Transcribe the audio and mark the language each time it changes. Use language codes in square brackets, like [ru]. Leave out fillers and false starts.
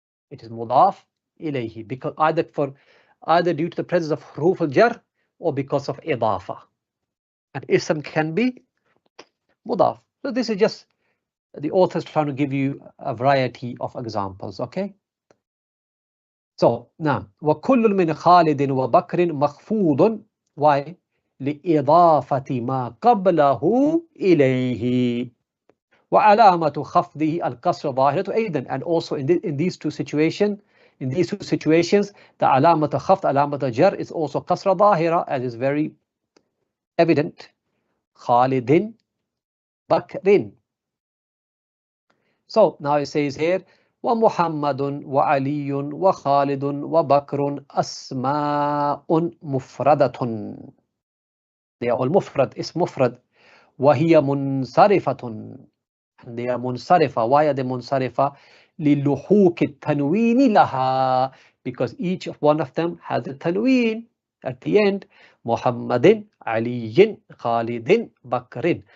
[en] It is mudaf ilayhi, because either due to the presence of huruf al-jar or because of idafa. And ism can be mudaf. So this is just the author's trying to give you a variety of examples, okay? So now, [ar] وَكُلٌّ مِّنْ خَالِدٍ وَبَكْرٍ مَخْفُوضٌ. [en] Why? [ar] لِإِضَافَةِ مَا قَبْلَهُ إِلَيْهِ. وَعَلَامَةُ خَفْضِهِ الْكَسْرَ ظَاهِرَةُ أَيْضًا. [en] And also in these two situations, the alamat al-khafd, alamat al-jar is also kasra dhahira, as is very evident. [ar] Khalidin, Bakrin. [en] So now it says here, [ar] وَمُحَمَّدٌ وَعَلِيٌّ وَخَالِدٌ وَبَكْرٌ أَسْمَاءٌ مُفْرَدَةٌ. [en] They are all mufrad, is mufrad. [ar] وَهِيَ مُنْصَرِفَةٌ. [en] And they are munsarifa. Why are they munsarifa? [ar] لِلُحُوكِ التَّنْوِينِ لَهَا. [en] Because each one of them has a tanween at the end. [ar] Muhammadin, Aliyin, Khalidin, Bakrin.